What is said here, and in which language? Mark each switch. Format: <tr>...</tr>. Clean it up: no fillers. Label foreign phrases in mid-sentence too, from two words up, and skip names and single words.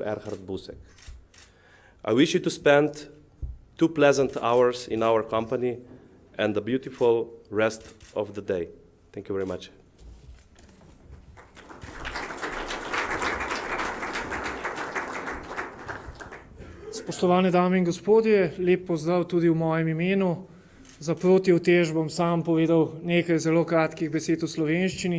<en>Erhard Busek. I wish you to spend 2 pleasant hours in our company and a beautiful rest of the day. Thank you very much.</en> <sl>Spoštovane dame in gospodje, lep pozdrav tudi v mojem imenu. Za protiutež bom sam povedal nekaj zelo kratkih besed v slovenščini.</sl>